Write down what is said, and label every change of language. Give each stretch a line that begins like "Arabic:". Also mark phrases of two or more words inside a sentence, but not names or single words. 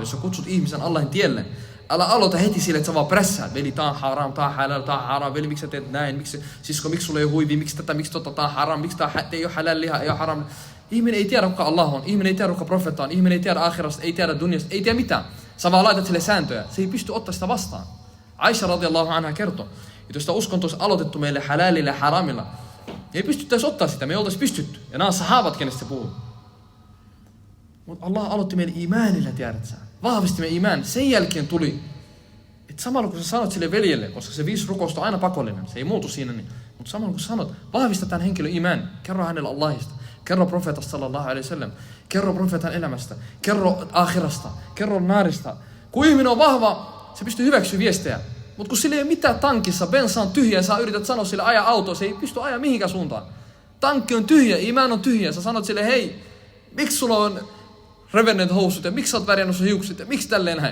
Finnish: Jos sä kutsut ihmisen Allahin tielle, älä aloita heti sille, että sä vaan pressäät. Veli, tää on haram, tää on halal, tää on haram. Veli, miksi sä teet näin? Sisko, miksi sulla ei ole huivi? Miksi tätä, miksi tää on haram? Miksi tää ei ole halal liha, ei ole haram? Ihminen ei tiedä, kuka Allah on. Ihminen ei tiedä, kuka profeetta on. Ihminen ei tiedä akhirasta, ei tiedä dunyasta, ei tiedä mitään. Sä vaan laitat sille sääntöjä. Se ei pysty ottaa sitä vastaan. Aisha
Arabic: radiyallahu anha
Finnish: kertoi, että jos tämä uskonto olisi aloitettu meille halalilla ja haramilla, ei pystyttäisi ottaa sitä, me ei oltaisi pystytty. Ja nämä on sahabat, kenestä se puhuu. Mutta Allah aloitti meille imanilla, tiedät sä. Vahvisti meidän iman. Sen jälkeen tuli, että samalla kun sä sanot sille veljelle, koska se 5 rukousta on aina pakollinen, se ei muutu siinä, niin, mutta samalla kun sä sanot, vahvista tämän henkilön iman, kerro hänelle Allahista, kerro profeetasta
Arabic: sallallahu alaihi wasallam,
Finnish: kerro profeetan elämästä, kerro akhirasta, kerro naarista. Kun ihminen on vahva, se pystyy hyväksyä viestejä. Mutta kun sillä ei ole mitään tankissa, bensa on tyhjä, sä yrität sanoa sille aja autoa, se ei pysty ajaa mihinkään suuntaan. Tankki on tyhjä, iman on tyhjä, sä sanot sille, hei, miksi sulla on revenneet housut ja miksi sä oot värjännyt sun hiukset ja miksi tälleen näin?